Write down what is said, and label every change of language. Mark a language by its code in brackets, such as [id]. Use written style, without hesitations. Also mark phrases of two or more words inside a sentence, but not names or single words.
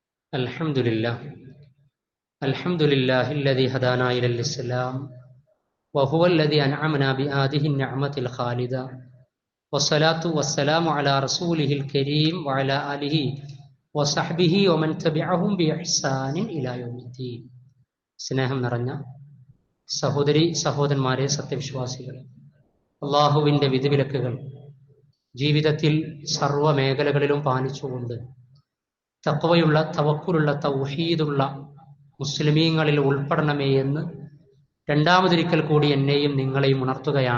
[ar] الحمد لله الحمد لله الذي هدانا إلى الإسلام وهو الذي أنعمنا بهذه النعمة الخالدة والصلاة والسلام على رسوله الكريم وعلى آله وصحبه ومن تبعهم بإحسان إلى يوم الدين. [ml] സ്നേഹം നിറഞ്ഞ സഹോദരി സഹോദരന്മാരെ, സത്യവിശ്വാസികളെ, അള്ളാഹുവിൻ്റെ വിധിവിലക്കുകൾ ജീവിതത്തിൽ സർവ്വ മേഖലകളിലും പാലിച്ചുകൊണ്ട് തഖ്വയുള്ള, തവക്കുലുള്ള, തൗഹീദുള്ള മുസ്ലിമീങ്ങളിൽ ഉൾപ്പെടണമേ എന്ന് രണ്ടാമതൊരിക്കൽ കൂടി എന്നെയും നിങ്ങളെയും ഉണർത്തുകയാണ്.